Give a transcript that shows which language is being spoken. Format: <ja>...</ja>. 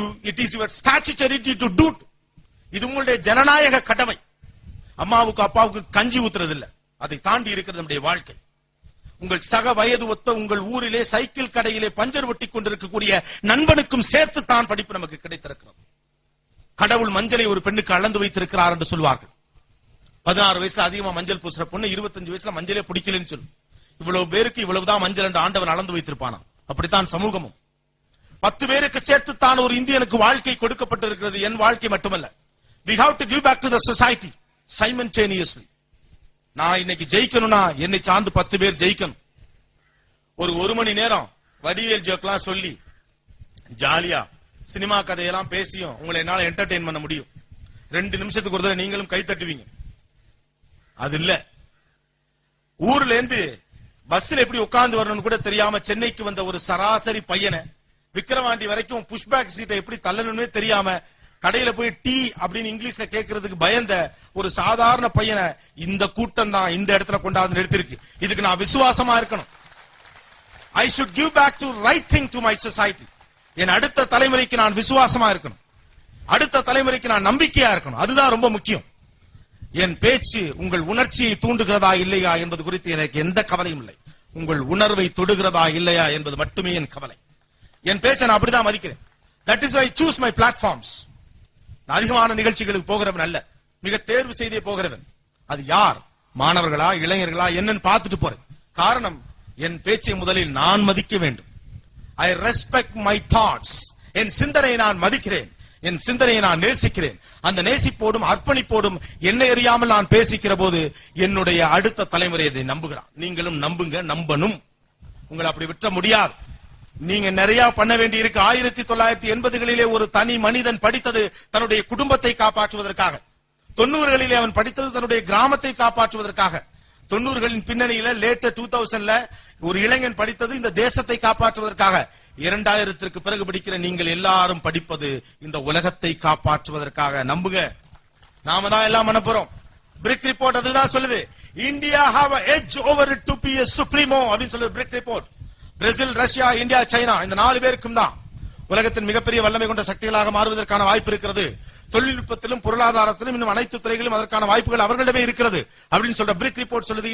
<en>It is your statutory duty to do.</en> <ta>இது உங்களுடைய ஜனநாயக கடமை. அம்மாவுக்கு அப்பாவுக்கு கஞ்சி ஊத்துறது இல்ல, அதை தாண்டி இருக்கிறது நம்முடைய வாழ்க்கை. உங்கள் சக வயது ஒத்த உங்கள் ஊரிலே சைக்கிள் கடையிலே பஞ்சர் ஒட்டி கொண்டிருக்கக்கூடிய நண்பனுக்கும் சேர்த்து தான் படிப்பு நமக்கு கிடைத்திருக்கிறது. கடவுள் மஞ்சளை ஒரு பெண்ணுக்கு அளந்து வைத்திருக்கிறார் என்று சொல்வார்கள். 16 வயசுல அதிகமா மஞ்சள் பூசுற பொண்ணு 25 வயசுல மஞ்சளே பிடிக்கலன்னு சொல்லு. இவ்வளவு பேருக்கு இவ்வளவுதான் மஞ்சள் என்று ஆண்டவன் அளந்து வைத்திருப்பானா? அப்படித்தான் சமூகமும் 10 பேருக்கு சேர்த்து தான் ஒரு இந்தியனுக்கு வாழ்க்கை கொடுக்கப்பட்டிருக்கிறது. என் வாழ்க்கை மட்டுமல்ல.</ta> <en>We have to give back to the society simultaneously.</en> <ta>நான் இன்னைக்கு ஜெயிக்கணும்னா என்னை சார்ந்து 10 பேர் ஜெயிக்கணும். ஒரு மணி நேரம் வடிவேல் ஜோக்லாம் சொல்லி ஜாலியா சினிமா கதையெல்லாம் பேசியும் உங்களை என்னால என்டர்டெயின் பண்ண முடியும். 2 நிமிஷத்துக்கு ஒரு தடவை நீங்களும் கை தட்டுவீங்க. அது இல்ல, ஊர்ல இருந்து பஸ்ல எப்படி உட்கார்ந்து வரணும்னு கூட தெரியாம சென்னைக்கு வந்த ஒரு சராசரி பையனை விக்கிரவாண்டி வரைக்கும் புஷ்பேக் சீட்டை எப்படி தள்ளணும்னு தெரியாம கடையில போய் டீ அப்படின்னு இங்கிலீஷ்ல கேட்கறதுக்கு பயந்த ஒரு சாதாரண பையனை இந்த கூட்டம் தான் இந்த இடத்துல கொண்டாந்து நிறுத்திருக்கு. இதுக்கு நான் விசுவாசமா இருக்கணும்.</ta> <en>I should give back to right thing to my society.</en> <ta>என் அடுத்த தலைமுறைக்கு நான் விசுவாசமா இருக்கணும். அடுத்த தலைமுறைக்கு நான் நம்பிக்கையா இருக்கணும். அதுதான் ரொம்ப முக்கியம். என் பேச்சு உங்கள் உணர்ச்சியை தூண்டுகிறதா இல்லையா என்பது குறித்து எனக்கு எந்த கவலையும் இல்லை. உங்கள் உணர்வை தொடுகிறதா இல்லையா என்பது மட்டுமே என் கவலை. என் பேச்சை நான் அப்படிதான் மதிக்கிறேன்.</ta> <en>That is why I choose my platforms.</en> <ta>நான் அதிகமான நிகழ்ச்சிகளுக்கு போகிறவன் அல்ல, மிக தேர்வு செய்தே போகிறவன். அது யார், மாணவர்களா இளைஞர்களா என்னன்னு பார்த்துட்டு போறேன். காரணம், என் பேச்சை முதலில் நான் மதிக்க வேண்டும்.</ta> <en>I respect my thoughts.</en> <ta>என் சிந்தனையை நான் மதிக்கிறேன், என் சிந்தனையை நான் நேசிக்கிறேன். அந்த நேசிப்போடும் அர்ப்பணிப்போடும் என்னை அறியாமல் நான் பேசிக்கிற போது என்னுடைய அடுத்த தலைமுறை இதை நம்புகிறான். நீங்களும் நம்புங்க, நம்பணும். உங்களை அப்படி விட்ட முடியாது. நீங்க நிறைய பண்ண வேண்டி இருக்கு. 1980களிலே ஒரு தனி மனிதன் படித்தது தன்னுடைய குடும்பத்தை காப்பாற்றுவதற்காக. 90களிலே அவன் படித்தது தன்னுடைய கிராமத்தை காப்பாற்றுவதற்காக. 90களின் பின்னணியில லேட்டர் 2000ல ஒரு இளைஞன் படித்தது இந்த தேசத்தை காப்பாற்றுவதற்காக. 2000க்கு பிறகு படிக்கிற நீங்கள் எல்லாரும் படிப்பது இந்த உலகத்தை காப்பாற்றுவதற்காக. நம்புங்க, நாம தான் எல்லாம் பண்ண போறோம். பிரிக் ரிப்போர்ட் அதுதான் சொல்லுது.</ta> <en>India have an edge over it to be a supremo</en> <ta>அப்படின்னு சொல்லுது</ta> <en>BRIC report.</en> <ta>Brazil, Russia, India, China இந்த 4 பேருக்கும் தான் உலகத்தின் மிகப்பெரிய வல்லமை கொண்ட சக்திகளாக மாறுவதற்கான வாய்ப்பு இருக்கிறது. தொழில்நுட்பத்திலும் பொருளாதாரத்திலும் இன்னும் அனைத்து துறைகளிலும் அதற்கான வாய்ப்புகள் அவர்களிடமே இருக்கிறது அப்படின்னு சொல்ற பிரிக் ரிப்போர்ட் சொல்லுது.</ta>